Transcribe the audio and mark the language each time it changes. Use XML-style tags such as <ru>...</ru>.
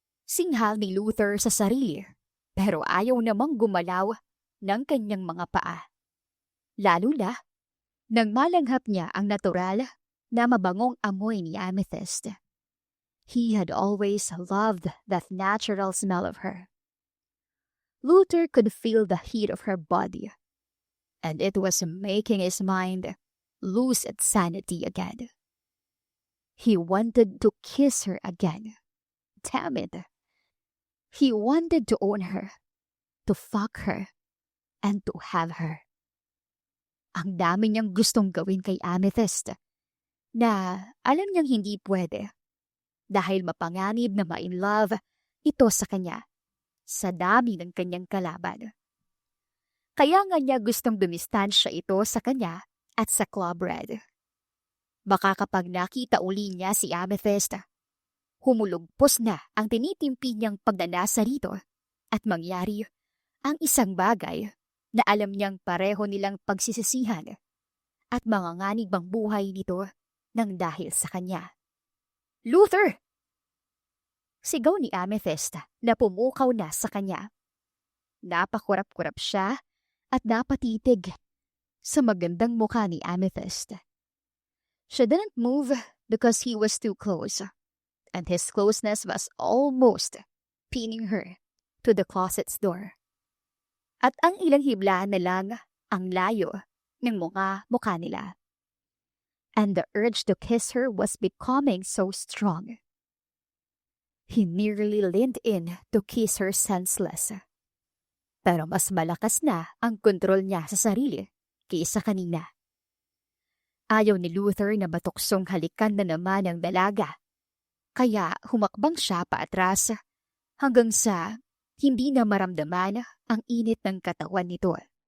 <tl>Singhal ni Luther sa sarili pero ayaw namang gumalaw ng kanyang mga paa. Lalo na nang malanghap niya ang natural na mabangong amoy ni Amethyst.</tl> <en>He had always loved that natural smell of her. Luther could feel the heat of her body, and it was making his mind lose its sanity again. He wanted to kiss her again. Damn it. He wanted to own her, to fuck her, and to have her.</en> <tl>Ang dami niyang gustong gawin kay Amethyst na alam niyang hindi pwede dahil mapanganib na ma-in love ito sa kanya sa dami ng kanyang kalaban. Kaya nga niya gustong dumistansya ito sa kanya at sa Club Red. Baka kapag nakita uli niya si Amethyst, humulugpos na ang tinitimpi niyang pagnanasa rito at mangyari ang isang bagay na alam niyang pareho nilang pagsisisihan at manganganib ang buhay nito nang dahil sa kanya. "Luther!" Sigaw ni Amethyst na pumukaw na sa kanya. Napakurap-kurap siya at napatitig sa magandang mukha ni Amethyst.</tl> <en>She didn't move because he was too close, and his closeness was almost pinning her to the closet's door.</en> <tl>At ang ilang hiblaan na lang ang layo ng mga mukha nila.</tl> <en>And the urge to kiss her was becoming so strong. He nearly leaned in to kiss her senseless.</en> <tl>Pero mas malakas na ang kontrol niya sa sarili kaysa kanina. Ayaw ni Luther na matuksong halikan na naman ang dalaga. Kaya humakbang siya paatras hanggang sa hindi na maramdaman ang init ng katawan nito.</tl>